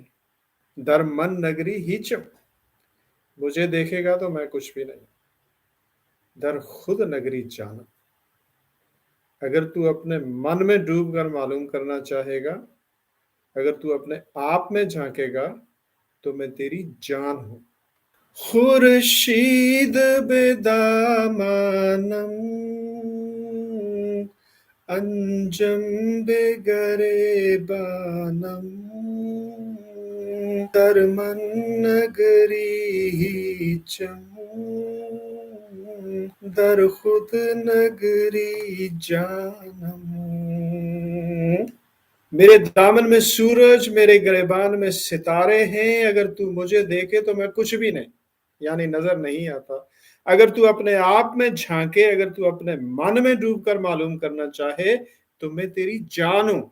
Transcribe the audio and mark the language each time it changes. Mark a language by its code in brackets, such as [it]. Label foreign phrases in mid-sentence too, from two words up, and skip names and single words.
[fa] در من نگری هیچم, [hi] मुझे देखेगा तो मैं कुछ भी नहीं। [fa] در خود نگری جانا, [hi] अगर तू अपने मन में डूब कर मालूम करना चाहेगा, अगर तू अपने आप में झांकेगा, तो मैं तेरी जान हूं। [fa] خورشید به دامانم انجم به گریبانم در من نگری هیچم در خود نگری جانم. [hi] मेरे दामन में सूरज, मेरे गिरेबान में सितारे हैं। अगर तू मुझे देखे तो मैं कुछ भी नहीं, यानी नजर नहीं आता। अगर तू अपने आप में झांके, अगर तू अपने मन में डूब कर मालूम करना चाहे, तो मैं तेरी जान हूं।